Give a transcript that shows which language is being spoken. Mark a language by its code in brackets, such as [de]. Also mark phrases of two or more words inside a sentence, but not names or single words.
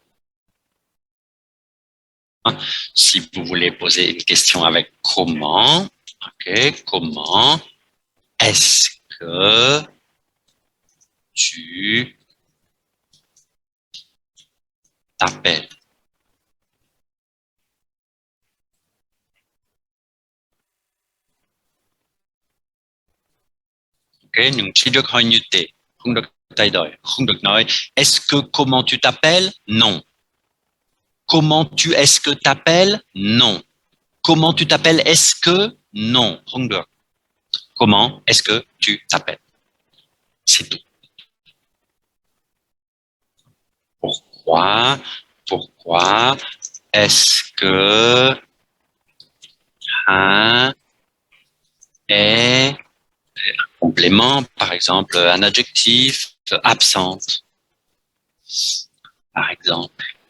[fr] Si vous voulez poser une question avec comment, ok, comment est-ce que tu t'appelles? [vi] Ok, nhưng chỉ được hỏi như thế, không được thay đổi, không được nói [fr] est-ce que comment tu t'appelles? Non. Comment tu est-ce que t'appelles? Non. Comment tu t'appelles? Est-ce que? Non. [vi] Không được. [fr] Comment est-ce que tu t'appelles? C'est tout. Pourquoi? Pourquoi est-ce que un est un complément, par exemple un adjectif, absente, par exemple.